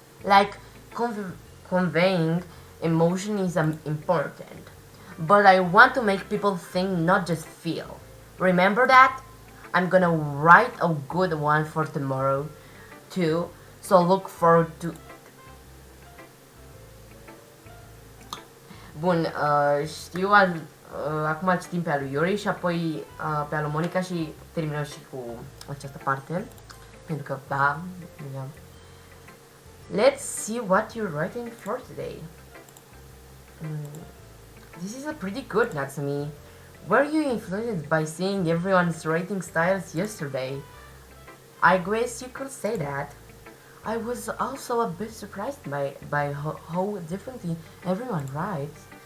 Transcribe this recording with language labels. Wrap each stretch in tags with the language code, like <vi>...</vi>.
<en>Like conveying emotion is important, but I want to make people think, not just feel. Remember that? I'm gonna write a good one for tomorrow too, so look forward to.</en> <ro>Bun, știu acum citim pe lui Yuri și apoi pe lui Monica și terminăm și cu această parte. Pentru că, da, yeah.</ro> <en>Let's see what you're writing for today. This is a pretty good, Natsumi. Were you influenced by seeing everyone's writing styles yesterday? I guess you could say that. I was also a bit surprised by how differently everyone writes.</en>